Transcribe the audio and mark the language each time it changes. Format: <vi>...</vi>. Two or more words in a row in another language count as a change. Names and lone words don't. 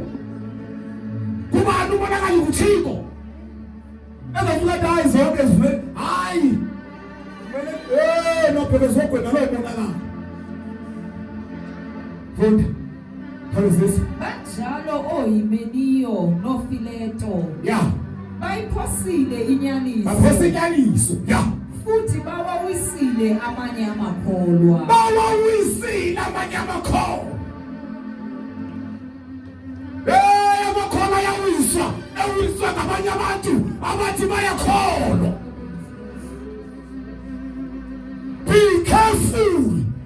<xh>Kubani ubonakala uThixo ezofika hayi zonke zivele hayi no phezwe kwena lo ubonakala. Funda Hallelujah. Banjalo oHimeniyo noFileto. Yeah. Bayiphosile inyaniso. Baphose inyaniso. Yeah. Futhi bawawisile amanye amakholwa. Bawawisile amanye amakholwa. Amakholwa yawiswa. Ewiswa ngabanye abantu abathi bayakholwa.</xh> <en>Be careful.</en>